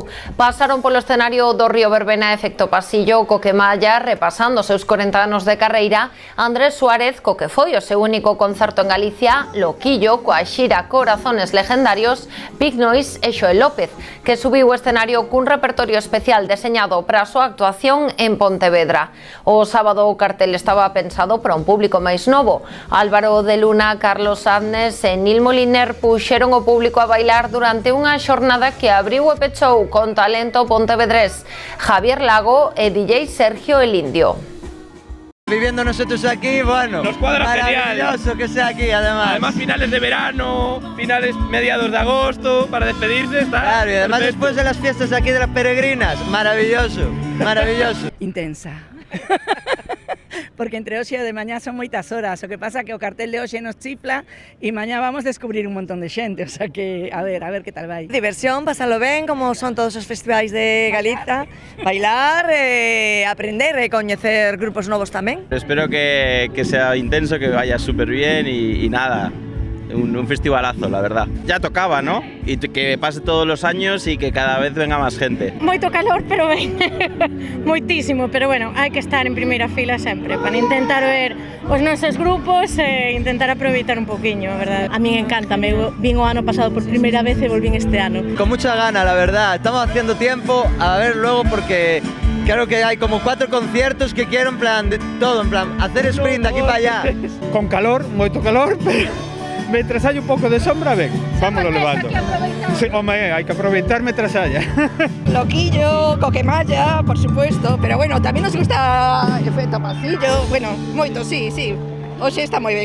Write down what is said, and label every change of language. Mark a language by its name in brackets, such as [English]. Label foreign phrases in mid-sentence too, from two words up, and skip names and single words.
[Galician] Pasaron polo escenario do Río Verbena efecto pasillo, Coquemalla repasando os seus 40 anos de carreira, Andrés Suárez, co que foi o seu único concerto en Galicia, Loquillo, coa xira Corazones Legendarios, Big Noise e Xoel López, que subiu o escenario cun repertorio especial deseñado para a súa actuación en Pontevedra. O sábado o cartel estaba pensado para un público máis novo. Álvaro de Luna, Carlos Adnes e Nil Moliner puxeron o público a bailar durante unha xornada que abriu e pechou con talento pontevedrés, Javier Lago e DJ Sergio el Indio. [Spanish] Viviendo nosotros aquí, bueno, nos cuadra maravilloso genial. Que sea aquí, además Finales de verano, finales mediados de agosto, para despedirse, está. Claro, y además perfecto. Después de las fiestas aquí de las peregrinas, maravilloso, maravilloso. Intensa. [Galician] Porque entre hoxe e de mañá son moitas horas, o que pasa que o cartel de hoxe nos chifla e mañá vamos descubrir un montón de xente, [Spanish] o sea [Galician] que a ver que tal vai. Diversión, pasalo ben, como son todos os festivais de Galiza, bailar, aprender e coñecer grupos novos tamén. [Spanish] Espero que sea intenso, que vaya súper bien y nada. Un festivalazo, la verdad. Ya tocaba, ¿no? Y que pase todos los años y que cada vez venga más gente. [Galician] Moito calor, pero ben, moitísimo, pero bueno, hai que estar en primeira fila sempre para intentar ver os nosos grupos e intentar aproveitar un poquinho, a verdade. A min encanta, vin o ano pasado por primeira vez e volvín este ano. [Spanish] Con mucha gana, la verdad. Estamos haciendo tiempo, a ver luego porque claro que hay como 4 conciertos que quiero en plan de todo, en plan hacer sprint de aquí para allá. [Galician] Con calor, moito calor, pero mientras hai un pouco de sombra, ben, vámonos levando. Sí, home, hai que aproveitar mientras haya. Loquillo, Coquemalla, [Spanish] por supuesto, [Galician] pero bueno, tamén nos gusta efecto pasillo, bueno, moito, sí, hoxe está moi ben.